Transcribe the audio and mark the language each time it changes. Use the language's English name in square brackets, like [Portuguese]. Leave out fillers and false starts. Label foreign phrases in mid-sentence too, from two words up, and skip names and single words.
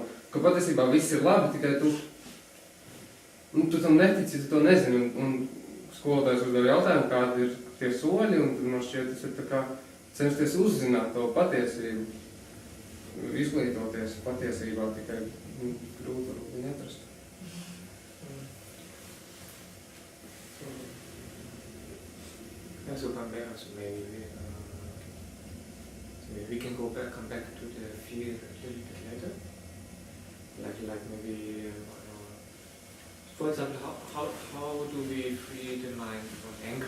[Latvian] Ka patiesībā viss ir labi, tikai tu tam netici, tu to nezini. Un skolotājs uzdev jautājumu, kādi ir tie soļi, un tad man šķiet, tas ir tā kā censties uzzināt to patiesību, izglītoties patiesībā, tikai grūti viņu atrast. [English] So maybe we can come back to the fear a little bit later, like maybe For example, how do we free the mind from anger?